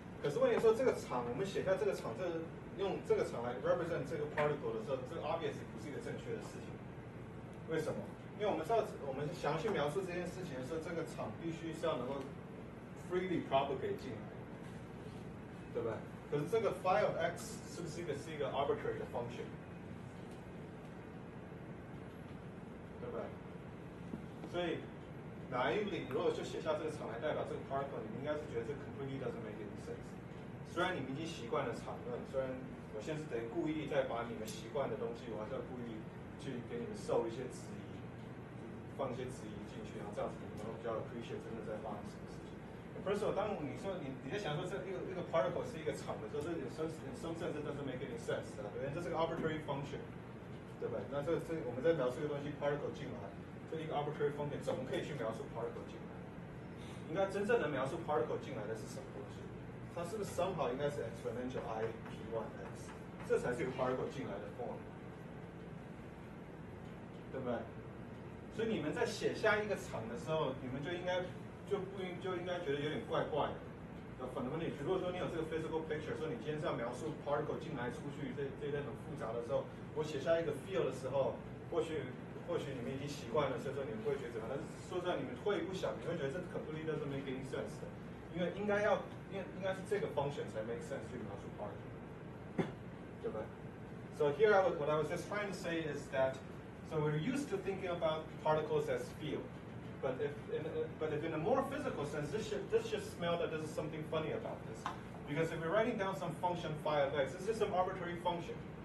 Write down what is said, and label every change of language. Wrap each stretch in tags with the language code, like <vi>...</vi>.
<zh>可是问题说这个场，我们写下这个场，用这个场来 represent 这个 particle 的时候，这个 obviously 不是一个正确的事情。为什么？因为我们知道，我们想要去描述这件事情的时候，这个场必须是要能够</zh> <en>freely propagate</en> <zh>进来。对不对？可是这个 phi of x 是不是一个 arbitrary 的 function？对不对？所以 naively 如果就写下这个场来代表这个 particle， 你们应该是觉得这</zh> <en>completely doesn't make any sense。</en> <zh>虽然你们已经习惯了场论，虽然我现在是等于故意再把你们习惯的东西，我还是要故意去给你们受一些质疑，放一些质疑进去，然后这样子你们会比较 appreciate 真的在发生什么事情。</zh> <en>First of all，</en> <zh>当你说你在想说这一个 particle 是一个场的时候，这</zh> <en>in some sense it doesn't make any sense，</en> <zh>对不对？这是个 arbitrary function， 对不对？那这我们在描述一个东西 particle 进来，这一个 arbitrary function 怎么可以去描述 particle 进来？应该真正的描述 particle 进来的是什么东西？它是不是 somehow 应该是 exponential I p1x， 这才是一个 particle 进来的 form， 对不对？所以你们在写下一个场的时候，你们就应该觉得有点怪怪的。 fundamentally， 如果说你有这个 physical picture， 说你今天是要描述 particle 进来出去这类很复杂的时候，我写下一个 field 的时候，或或许你们已经习惯了，所以说你们不会觉得怎么样。但是说实在，你们退一步想，你会觉得这</zh> <en>completely doesn't make any sense</en> <zh>的，因为应该是这个 function 才</zh> <en>make sense</en> <zh>去描述 particle， 对吧？</zh> <en>So here what I was just trying to say is that so we're used to thinking about particles as field, but if in a more physical sense, this should smell that there's something funny about this, because if we're writing down some function phi of x, it's just some arbitrary function.</en>